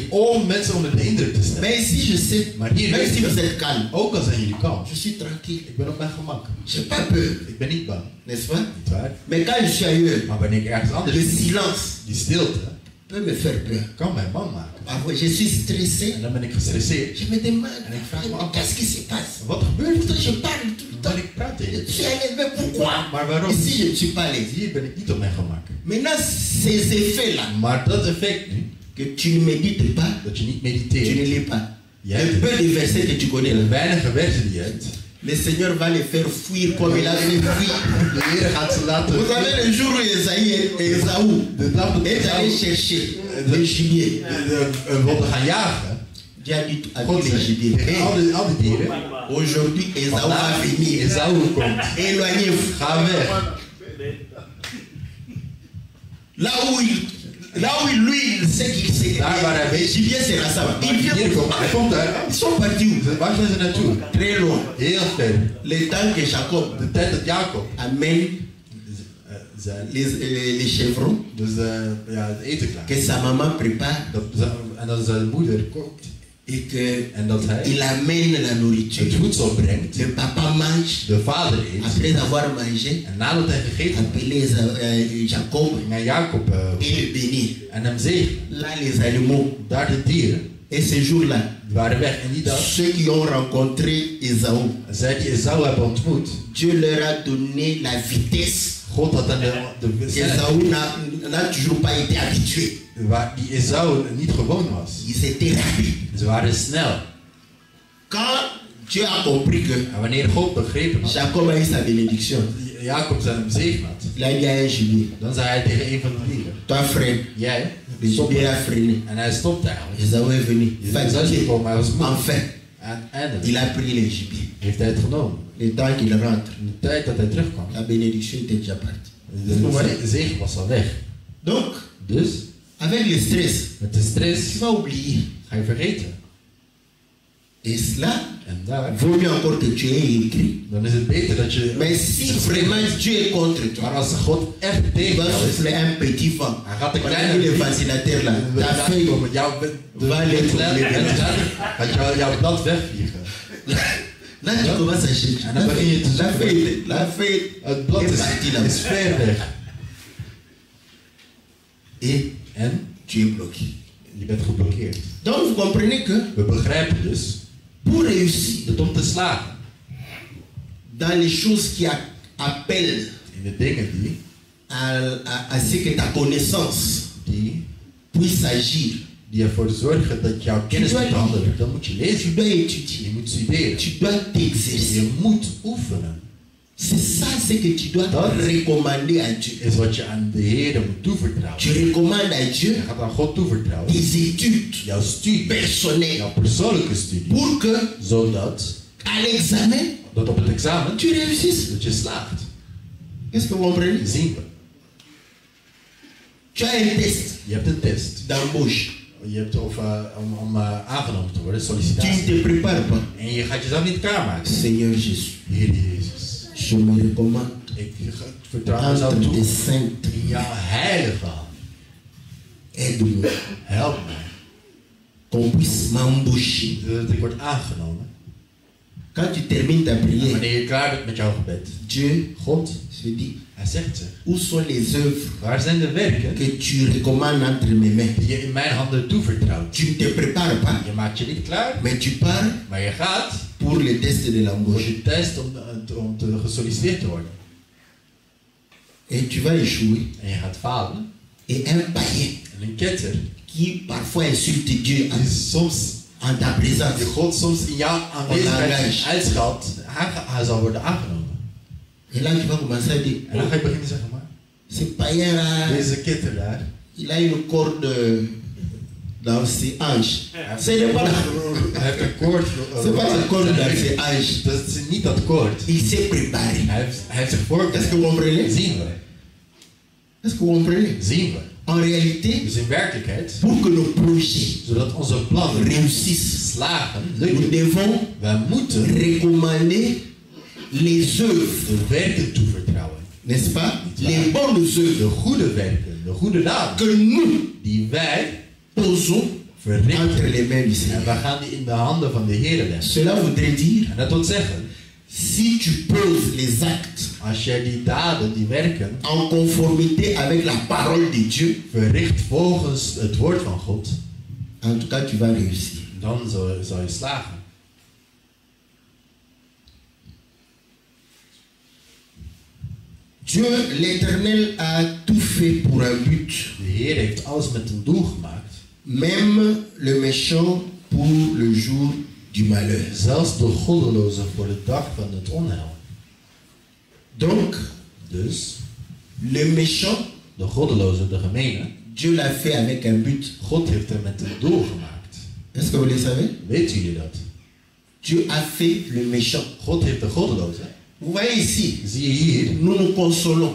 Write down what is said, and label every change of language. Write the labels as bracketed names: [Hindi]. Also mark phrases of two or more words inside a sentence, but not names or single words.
[Dutch] Om mensen onder de indruk te stellen. [French] Mais ici, je sais, [Dutch] Maar hier [French] même [Dutch] weet [French] si [Dutch] je, [French] vous êtes calme, [Dutch] ook al zijn jullie kalm, [French] je suis tranquille. [Dutch] ik ben op mijn gemak. [French] Je n'ai pas peur, [Dutch] Ik ben niet bang, [French] n'est-ce pas? [Dutch] niet waar? [French] Mais quand je suis ailleurs, [Dutch] Maar wanneer ik ergens anders [French] le [Dutch] ben, [French] silence [Dutch] die stilte [French] peut me faire peur. [Dutch] kan mij bang maken. [French] Parfois, je suis stressé. [Dutch] En dan ben ik gestresseerd. [French] Je me demande, [Dutch] En ik vraag me af, [French] qu'est-ce qui se passe? [Dutch] wat gebeurt [French] Pourtant, [Dutch] er? [French] je parle tout le temps. [Dutch] Maar ik praat tegen [French] Je [Dutch] je. [French] suis à l'aise, mais pourquoi? [Dutch] Maar waarom? [French] Ici, je ne suis pas à l'aise. [Dutch] Hier ben ik niet op mijn gemak. [French] Maintenant, ces effets-là, [Dutch] Maar dat effect nu, [French] que tu ne médites pas, [Dutch] dat je niet [French] tu ne [Dutch] mediteert, [French] lis pas. [Dutch] Jij [French] Le [Dutch] hebt [French] peu de versets que tu connais [Dutch] de [French] là, [Dutch] weinige versen die je hebt, [French] le Seigneur va les faire fuir comme il a fait fuir. [Dutch] de Heer gaat ze laten. [French] Vous savez, le jour où Esaü [Dutch] De dag dat [French] est allé [Dutch] Esau [French] chercher le gibier, [Dutch] wilde gaan jagen, [French] Dieu a dit à [Dutch] God [French] tous les [Dutch] zei [French] gibiers, [Dutch] tegen al die dieren, [French] aujourd'hui Esaü va [Dutch] vandaag [French] venir. [Dutch] Esau komt, [French] Éloignez-vous. [Dutch] ga weg. [French] Là où lui, il sait qu'il sait [Dutch] Daar waar hij [French] que le [Dutch] weet, [French] gibier sera ça. Il vient. [Dutch] hier komt, hij komt daar. [French] Ils sont partis où? [Dutch] Waar zijn ze naartoe? [French] Très loin. [Dutch] Heel ver. [French] Le temps que Jacob [Dutch] De tijd dat Jacob [French] amène [Dutch] zijn, [French] les chevrons, [Dutch] dus ja, het eten klaar. [French] que sa maman prépare [Dutch] En dat zijn moeder kookt. [French] et que [Dutch] En dat hij [French] il amène la [Dutch] het [French] nourriture. [Dutch] voedsel brengt. [French] Le papa mange. [Dutch] De vader eet. [French] Après avoir mangé, [Dutch] En nadat hij gegeten had, [French] appelé Jacob [Dutch] ging hij Jacob [French] et le bénir. [Dutch] en hem zegenen. [French] Là, les animaux. [Dutch] Daar de dieren [French] Et ce jour-là, [Dutch] die waren weg. En die dag, [French] ceux qui ont rencontré Esaü, [Dutch] zij die Esau hebben ontmoet, [French] Dieu leur a donné la vitesse. [Dutch] God had aan de snelheid [French] Esaü n'a toujours pas été habitué. [Dutch] waar die Esau niet gewoon was. [French] Ils étaient rapides. [Dutch] Ze waren snel. [French] Quand Dieu a compris que [Dutch] En wanneer God begrepen had, [French] Jacob a eu sa bénédiction, [Dutch] Jacob zijn zegen had, [French] il a dit à un gibier, [Dutch] dan zei hij tegen een van de dieren, [French] toi frère, [Dutch] jij, [French] le [Dutch] stop. [French] gibier a freiné. [Dutch] En hij stopte eigenlijk. [French] Esaü est venu, [Dutch] Esau is [French] fatigué. [Dutch] gekomen, hij was moe. [French] Enfin, [Dutch] En eindelijk [French] il a pris le gibier. [Dutch] heeft hij het genomen. [French] Le temps qu'il rentre, [Dutch] In de tijd dat hij terugkwam, [French] la bénédiction était déjà partie. [Dutch] de zegen was al weg. [French] Donc, [Dutch] Dus, [French] avec le stress, [Dutch] met de [French] tu [Dutch] stress [French] vas oublier. [Dutch] ga je vergeten. [French] Et cela, [Dutch] En daar, [French] vaut mieux encore que tu aies écrit. [Dutch] dan is het beter dat je... [French] Mais si vraiment Dieu est contre [Dutch] Maar [French] toi, [Dutch] als God echt [French] il [Dutch] tegen [French] va [Dutch] jou is, [French] souffler un petit vent. [Dutch] hij gaat de [French] On a [Dutch] kleine... [French] dit le ventilateur là, ta feuille [Dutch] met jouw [French] va aller [Dutch] gaat jouw blad wegvliegen. [French] Là, tu commences à chercher. [Dutch] En dan begin je te [French] La [Dutch] zoeken. [French] feuille, la feuille [Dutch] Het blad [French] est partie là. [Dutch] is ver weg. [French] Et [Dutch] En [French] tu es bloqué. [Dutch] je bent geblokkeerd. [French] Donc, vous comprenez que [Dutch] We begrijpen dus [French] pour réussir [Dutch] dat om te slagen [French] dans les choses qui appellent [Dutch] in de dingen [French] à ce que ta connaissance [Dutch] die [French] puisse agir, [Dutch] ervoor zorgen dat jouw kennis moet handelen, dan moet je [French] tu [Dutch] lezen. [French] dois étudier, [Dutch] Je moet studeren. [French] tu dois t'exercer. [Dutch] Je moet oefenen. [French] C'est ça ce que tu dois recommander à Dieu. [Dutch] Is wat je aan de Heer moet toevertrouwen. [French] Tu recommandes à Dieu [Dutch] Je gaat aan God toevertrouwen. [French] des études [Dutch] Jouw studie, [French] personnelles [Dutch] jouw persoonlijke studie, [French] pour que [Dutch] zodat [French] à l'examen, [Dutch] dat op het examen [French] tu réussisses. [Dutch] dat je slaagt. [French] Est-ce que vous comprenez? [Dutch] Zien we. [French] Tu as un test [Dutch] Je hebt een test. [French] d'embauche. [Dutch] Je hebt om aangenomen te worden, [French] Tu ne [Dutch] sollicitatie. [French] te prépares pas. [Dutch] En je gaat jezelf niet klaarmaken. [French] Seigneur Jésus, [Dutch] Heer Jezus, [French] je me recommande [Dutch] ik vertrouw mezelf [French] entre [Dutch] toe [French] tes saintes. [Dutch] in jouw heilige hand. [French] Aide-moi [Dutch] Help mij, [French] qu'on puisse m'embaucher. [Dutch] zodat ik word aangenomen. [French] Quand tu termines ta [Dutch] En [French] prière, [Dutch] wanneer je klaar bent met jouw gebed, [French] Dieu [Dutch] God, [French] se dit, [Dutch] hij zegt ze, [French] où sont les œuvres [Dutch] waar zijn de werken [French] que tu recommandes entre mes mains? [Dutch] die je in mijn handen toevertrouwt? [French] Tu ne te prépares pas, [Dutch] Je maakt je niet klaar, [French] mais tu pars [Dutch] maar je gaat [French] pour le test de [Dutch] voor [French] l'embauche. [Dutch] je test om te gesolliciteerd te worden. [French] Et tu vas échouer. [Dutch] En je gaat falen. [French] Et un païen [Dutch] En een ketter [French] qui parfois insulte Dieu [Dutch] die soms [French] en ta présence, [Dutch] die God soms in jouw aanwezigheid uitschat, hij zal worden aangenomen. [French] et là tu vas commencer à dire, [Dutch] En dan ga je beginnen te zeggen, maar [French] ce païen là, [Dutch] deze ketter daar, [French] il a une corde dans ses hanches. Ce n'est pas la, [Dutch] hij heeft een koord. [French] c'est pas la corde dans ses hanches. [Dutch] Dat is niet dat koord. [French] Il s'est préparé. [Dutch] Hij heeft zich [French] Est-ce que [Dutch] voorbereid. [French] vous comprenez? [Dutch] Zien we. [French] Est-ce que vous comprenez? [Dutch] Zien we. [French] En réalité, [Dutch] Dus in werkelijkheid, [French] pour que nos projets [Dutch] zodat onze plannen [French] réussissent, [Dutch] slagen, [French] nous [Dutch] lukken, [French] devons [Dutch] wij moeten [French] recommander les œuvres, [Dutch] de werken toevertrouwen. [French] n'est-ce pas? [Dutch] Niet waar. [French] Les bonnes [Dutch] De [French] œuvres [Dutch] goede werken, de goede daden, [French] que nous [Dutch] die wij [French] posons [Dutch] verrichten. [French] entre les mains du [Dutch] En [French] Seigneur. [Dutch] we gaan die in de handen van de Heer leggen. [French] Cela voudrait dire, [Dutch] En dat wil zeggen, [French] si tu poses les actes [Dutch] als jij die daden, die werken, [French] en conformité avec la parole de Dieu, [Dutch] verricht volgens het woord van God, [French] en tout cas tu vas réussir. [Dutch] dan zal je slagen. [French] Dieu, l'Éternel, a tout fait pour un but, [Dutch] De Heer heeft alles met een doel gemaakt. [French] même le méchant pour le jour du malheur. [Dutch] Zelfs de goddelozen voor de dag van het onheil. [French] Donc, [Dutch] Dus, [French] le méchant, [Dutch] de goddelozen, de gemene, [French] Dieu l'a fait avec un but. [Dutch] God heeft hem met een doel gemaakt. [French] Est-ce que vous le savez? [Dutch] Weten jullie dat? [French] Dieu a fait le méchant. [Dutch] God heeft de goddelozen. [French] Vous voyez ici, [Dutch] Zie je hier? [French] nous nous consolons.